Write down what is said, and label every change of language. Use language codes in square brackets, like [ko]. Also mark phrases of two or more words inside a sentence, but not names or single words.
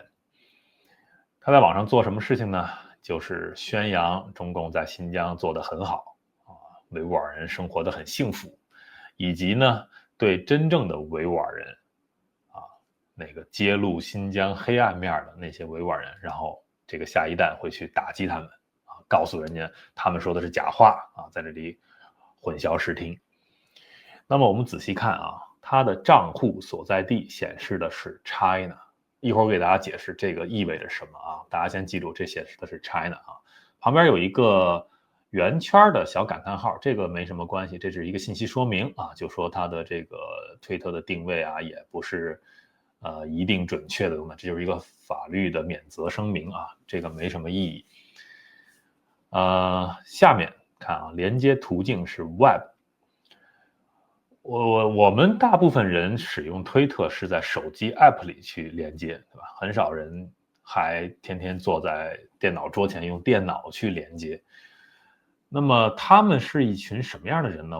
[zh] 他在網上做什麼事情呢？就是宣揚中共在新疆做得很好維吾爾人生活得很幸福，以及呢對真正的維吾爾人那個揭露新疆黑暗面的那些維吾爾人，然後這個下一代會去打擊他們告訴人家他們說的是假話在這裡混淆視聽。那麼我們仔細看他的賬戶所在地顯示的是 China，一會兒我給大家解釋這個意味着什麼大家先記住這顯示的是 China 旁邊有一個圓圈的小感嘆號，這個沒什麼關係，這是一個信息說明就說他的這個推特的定位也不是一定準確的東西，這就是一個法律的免責聲明啊，這個沒什麼意義。下面看啊，連接途徑是 Web。我們大部分人使用推特是在手機 App 裡去連接，对吧？很少人還天天坐在電腦桌前用電腦去連接。那麼他們是一群什麼樣的人呢？